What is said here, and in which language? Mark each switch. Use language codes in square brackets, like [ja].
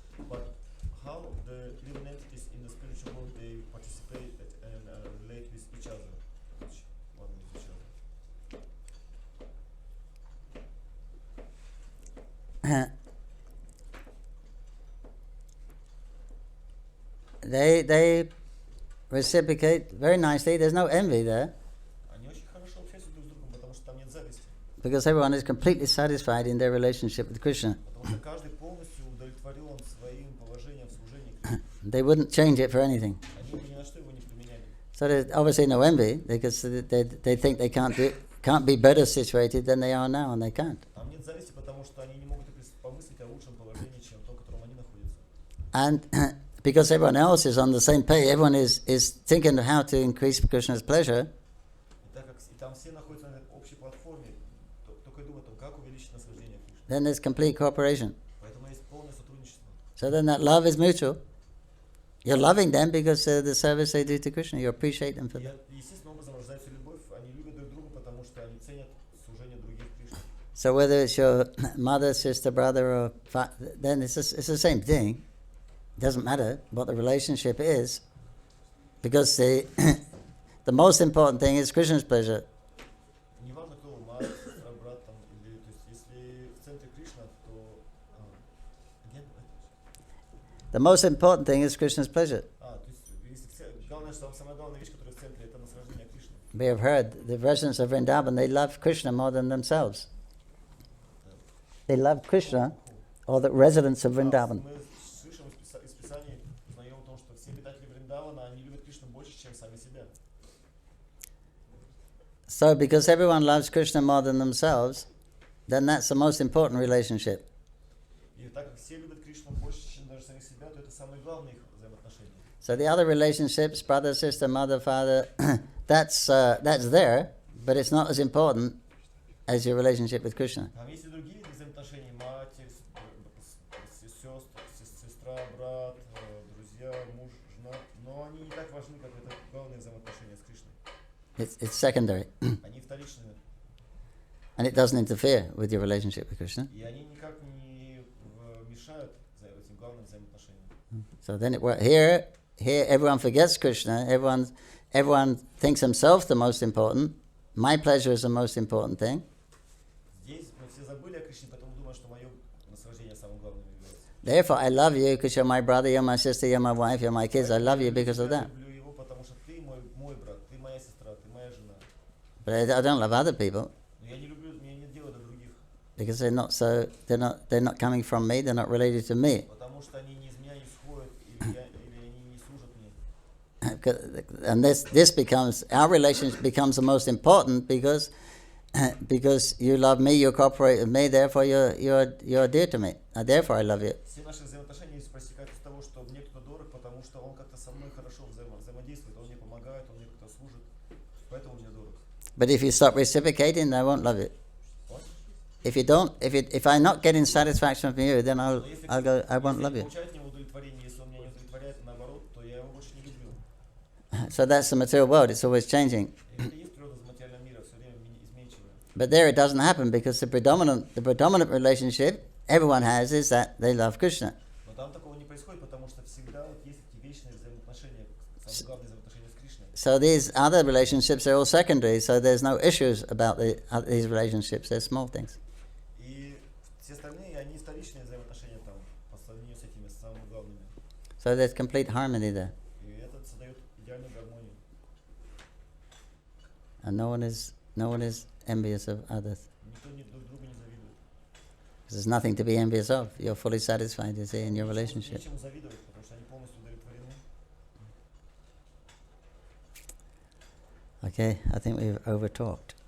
[en] But how the living entities in the spiritual world, they participate and relate with each other, one with each other? They reciprocate very nicely. There's no envy there. [ru] Они очень хорошо общаются друг с другом, потому что там нет зависти. [en] Because everyone is completely satisfied in their relationship with Krishna. [ru] Потому что каждый полностью удовлетворен своим положением в служении Кришне. [en] They wouldn't change it for anything. [ru] Они бы ни на что его не применяли. [en] So there's obviously no envy because they think they can't be better situated than they are now, and they can't. [ru] Там нет зависти, потому что они не могут помыслить о лучшем положении, чем то, в котором они находятся. [en] And because everyone else is on the same page, everyone is thinking of how to increase Krishna's pleasure. [ru] И так как там все находятся на этой общей платформе, только думают о том, как увеличить наслаждение Кришны. [en] Then there's complete cooperation. [ru] Поэтому есть полное сотрудничество. [en] So then that love is mutual. You're loving them because the service they do to Krishna. You appreciate them for that. [ru] Естественным образом рождается любовь. Они любят друг друга, потому что они ценят служение других Кришне. [en] So whether it's your mother, sister, brother, or then it's the same thing. It doesn't matter what the relationship is, because the most important thing is Krishna's pleasure. [ru] Неважно, кто вы, мать, сестра, брат, там, или, то есть, если в центре Кришна, то [en] The most important thing is Krishna's pleasure. [ru] то есть, если главное, что самая главная вещь, которая в центре, это наслаждение Кришны. [en] We have heard the residents of Vrindavan, they love Krishna more than themselves. They love Krishna, or the residents of Vrindavan. [ru] Мы слышим из Писаний, узнаем о том, что все обитатели Вриндавана, они любят Кришну больше, чем сами себя. [en] So because everyone loves Krishna more than themselves, then that's the most important relationship. [ru] И так как все любят Кришну больше, чем даже самих себя, то это самые главные их взаимоотношения. [en] So the other relationships, brother, sister, mother, father, that's there, but it's not as important as your relationship with Krishna. [ru] Там есть и другие виды взаимоотношений, матерь, сестра, брат, друзья, муж, жена, но они не так важны, как это главные взаимоотношения с Кришной. [en] It's secondary, [ru] Они вторичные, [en] and it doesn't interfere with your relationship with Krishna. [ru] и они никак не мешают этим главным взаимоотношениям. [en] So then here everyone forgets Krishna. Everyone thinks himself the most important. My pleasure is the most important thing. [ru] Здесь мы все забыли о Кришне, поэтому думаю, что мое наслаждение самым главным является. [en] Therefore, I love you because you're my brother, you're my sister, you're my wife, you're my kids. I love you because of that. [ru] Я люблю его, потому что ты мой брат, ты моя сестра, ты моя жена. [en] But I don't love other people. [ru] Но я не люблю, мне нет дела до других. [en] Because they're not coming from me, they're not related to me. [ru] Потому что они не из меня исходят, или они не служат мне. [en] And this becomes, our relationship becomes the most important because you love me, you cooperate with me, therefore you're dear to me. Therefore I love you. [ru] Все наши взаимоотношения проистекают из того, что мне кто дорог, потому что он как-то со мной хорошо взаимодействует, он мне помогает, он мне как-то служит, поэтому мне дорог. [en] But if you stop reciprocating, I won't love you. What? If I'm not getting satisfaction from you, then I won't love you. [ru] Получает не удовлетворение, если он меня не удовлетворяет, наоборот, то я его больше не люблю. [en] So that's the material world, it's always changing. [ru] Это есть природа материального мира, все время изменчивая. [en] But there it doesn't happen because the predominant relationship everyone has is that they love Krishna. [ru] Но там такого не происходит, потому что всегда вот есть эти вечные взаимоотношения, самые главные взаимоотношения с Кришной. [en] So these other relationships are all secondary, so there's no issues about these relationships, they're small things. [ru] И все остальные, они вторичные взаимоотношения там, по сравнению с этими самыми главными. [en] So there's complete harmony there. [ru] И это создает идеальную гармонию. [en] And no one is envious of others. [ru] Никто друг друга не завидует. [en] There's nothing to be envious of. You're fully satisfied, you see, in your relationship. [ru] Нечему завидовать, потому что они полностью удовлетворены. [en] Okay, I think we've over-talked.